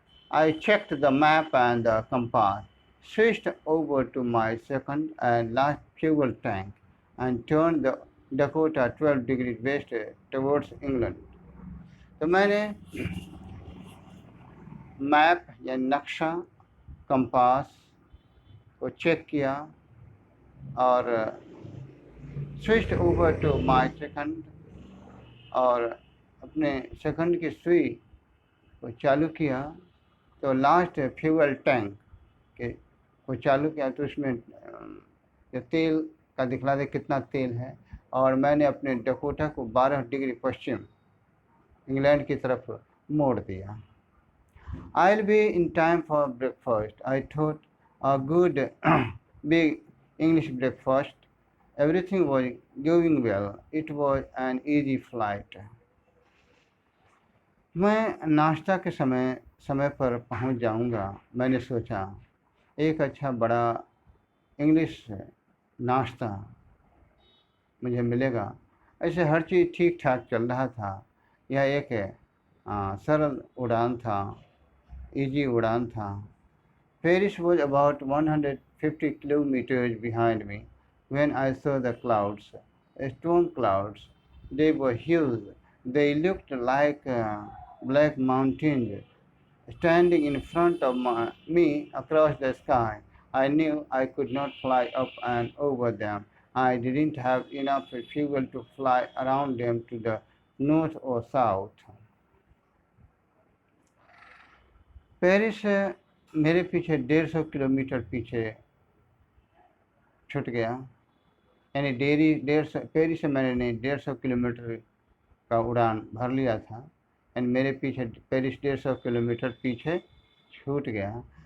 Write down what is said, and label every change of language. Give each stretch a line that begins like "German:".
English: I checked the map and the compass, switched over to my second and last fuel tank, and turned the Dakota 12 degrees west towards England.
Hindi: तो मैंने map या नक्शा, compass को check किया और
English: switched over to my second,
Hindi: और अपने second की सुई को चालू किया तो लास्ट फ्यूल टैंक को चालू किया तो उसमें जो तेल का दिखला दे कितना तेल है, और मैंने अपने डकोटा को 12 डिग्री पश्चिम इंग्लैंड की तरफ मोड़ दिया।
English: I'll be in time for breakfast. I thought, a good big English breakfast. Everything was going well. It was an easy flight.
Hindi: मैं नाश्ता के समय पर पहुंच जाऊंगा, मैंने सोचा। एक अच्छा बड़ा इंग्लिश नाश्ता मुझे मिलेगा। ऐसे हर चीज़ ठीक ठाक चल रहा था। यह एक सरल उड़ान था, इजी उड़ान था।
English: Paris was about 150 kilometers behind me when I saw the clouds, storm clouds. They were huge. They looked like black mountains standing in front of me across the sky. I knew I could not fly up and over them. I didn't have enough fuel to fly around them to the north or south.
Hindi: Paris मेरे पीछे 150 kilometre पीछे छूट गया। यानी Paris से मैंने 150 kilometre का उड़ान भर लिया था, यानी मेरे पीछे पेरिस 150 किलोमीटर पीछे छूट गया।